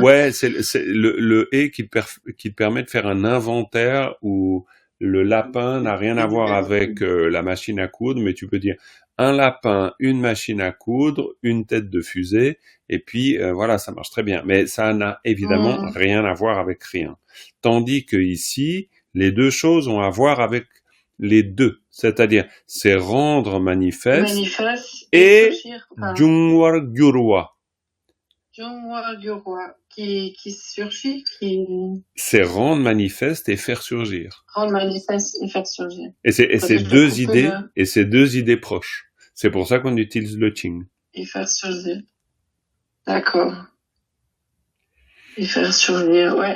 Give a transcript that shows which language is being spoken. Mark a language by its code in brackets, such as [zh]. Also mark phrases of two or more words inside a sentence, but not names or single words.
[fr] ouais, c'est le et qui te permet de faire un inventaire où le lapin n'a rien à voir avec la machine à coudre, mais tu peux dire un lapin, une machine à coudre, une tête de fusée, et puis voilà, ça marche très bien. Mais ça n'a évidemment rien à voir avec rien. Tandis que ici, les deux choses ont à voir avec les deux, c'est-à-dire c'est rendre manifeste Manifeste et surgir. Enfin, [bo] jungwar gyurwa. Jungwa Gyurwa [fr] qui surgit, qui C'est rendre manifeste et faire surgir. rend manifeste et faire surgir. Et c'est Parce ces que je deux coupe idées, le- et ces deux idées proches. C'est pour ça qu'on utilise le Qing. Et faire surgir. D'accord. Et faire surgir, ouais.